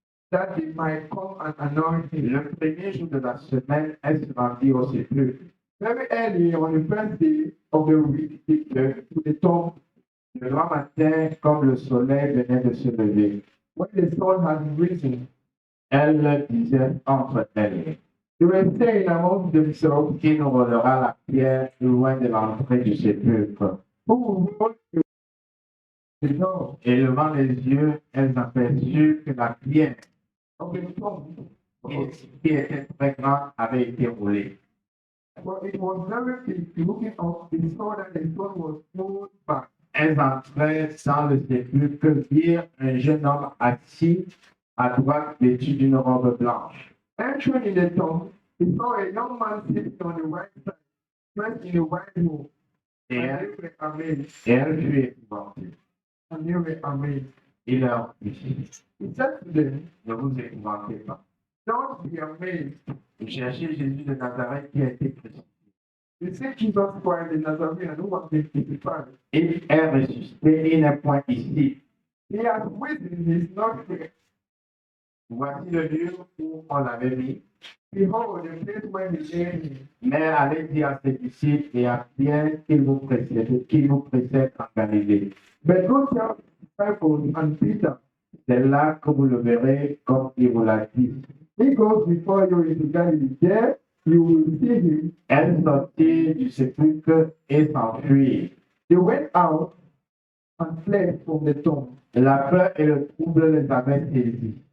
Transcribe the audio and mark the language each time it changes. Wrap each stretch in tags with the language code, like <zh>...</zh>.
<en>That they might come and anoint him.</en> <fr>Le premier jour de la semaine, elle se rendit au sépulcre.</fr> <en>Very early on the first day of the week, to the tomb,</en> <fr>le grand matin, comme le soleil venait de se lever.</fr> <en>When the sun had risen,</en> <fr>elle disait entre elles.</fr> <en>They were saying among themselves,</en> <fr>qui nous roulera la pierre loin de l'entrée du sépulcre.</fr> <en>Who will the door?</en> <fr>Et levant les yeux, elles aperçurent que la pierre</fr> <en>of the tomb,</en> <fr>qui était très grande, avait été roulée.</fr> <en>Well, it was very big. Looking up, they saw that the stone was moved back.</en> <fr>Elles entrèrent dans le sépulcre, virent un jeune homme assis à droite, vêtu d'une robe blanche.</fr> <en>Entering in the tomb, they saw a young man sitting on the right side, dressed in a white robe.</en> <fr>Et elles furent épouvantées.</fr> <en>And they were amazed.</en> <fr>Il leur dit,</fr> <en>he said to them,</en> <fr>ne vous épouvantez pas.</fr> <en>Don't be amazed.</en> <fr>Vous cherchez Jésus de Nazareth qui a été crucifié.</fr> <en>You see Jesus Christ the Nazarene who was crucified.</en> <fr>Il est ressuscité, il n'est point ici.</fr> <en>He has risen, he is not here.</en> <fr>Voici le lieu où on l'avait mis.</fr> <en>Behold, the place where he laid him.</en> <fr>Mais allez dire à ses disciples et à Pierre qu'il vous précède en Galilée.</fr> <en>But go tell his disciples and Peter.</en> <fr>C'est là que vous le verrez comme il vous l'a dit.</fr> <en>He goes before you into Galilee. There you will see him.</en> <fr>Elles sortirent du sépulcre et s'enfuirent.</fr> <en>They went out and fled from the tomb.</en> <fr>La peur et le trouble les avaient saisis.</fr>